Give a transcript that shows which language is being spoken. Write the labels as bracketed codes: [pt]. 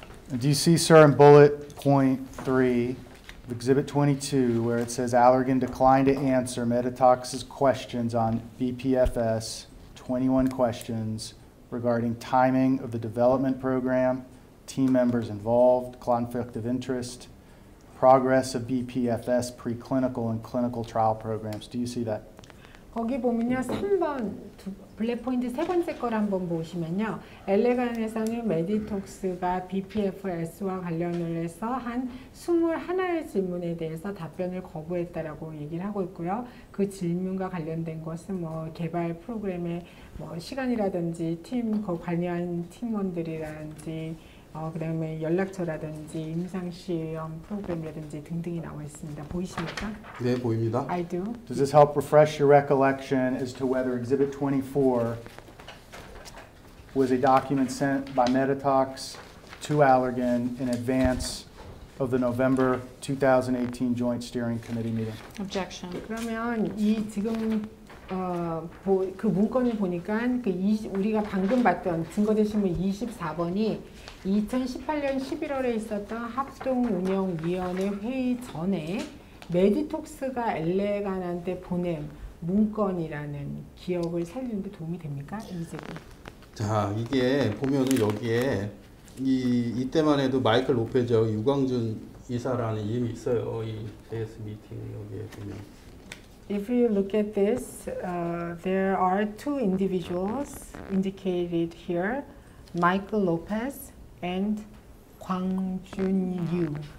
[en] Do you see, sir, in bullet point 3 of Exhibit 22, where it says Allergan declined to answer Meditox's questions on BPFS, 21 questions regarding timing of the development program, team members involved, conflict of interest, progress of BPFS preclinical and clinical trial programs. Do you see that? [ko] 거기 보면요, 3번 블랙 포인트 세 번째 걸 한번 보시면요, 엘레간에서는 메디톡스가 BPFS와 관련을 해서 한 21의 질문에 대해서 답변을 거부했다라고 얘기를 하고 있고요. 그 질문과 관련된 것은 뭐 개발 프로그램의 뭐 시간이라든지 그 관여한 팀원들이라든지 그다음에 연락처라든지 임상시험 프로그램이라든지 등등이 나와 있습니다. 보이십니까? 네, 보입니다. [en] I do. Does this help refresh your recollection as to whether Exhibit 24 was a document sent by Meditox to Allergan in advance of the November 2018 Joint Steering Committee meeting? Objection. [ko] 그러면 이 지금 그 문건을 보니까 우리가 방금 봤던 증거제시물 24번이 2018년 11월에 있었던 합동운영위원회 회의 전에 메디톡스가 엘레간한테 보낸 문건이라는 기억을 살리는 데 도움이 됩니까? 이제는. 자, 이게 보면은 여기에 이때만 해도 마이클 로페즈 유광준 이사라는 이름이 있어요. 이 JS 미팅 여기에 보면. [en] If you look at this, there are two individuals indicated here, Michael Lopez and 광준유.